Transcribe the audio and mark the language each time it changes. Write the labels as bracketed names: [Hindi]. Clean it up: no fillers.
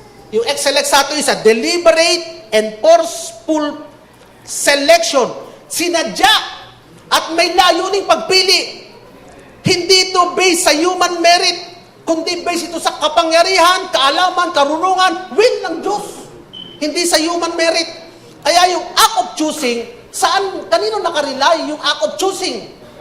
[English] Yung exelexato is a deliberate and forceful selection. [Filipino] Sinadya at may layuning pagpili. Hindi ito based sa [English] human merit, [Filipino] kundi based ito sa kapangyarihan, kaalaman, karunungan, will ng Diyos. Hindi sa [English] human merit. [Filipino] Kaya yung [English] act of choosing, [Filipino] kanino nakarely yung act of choosing?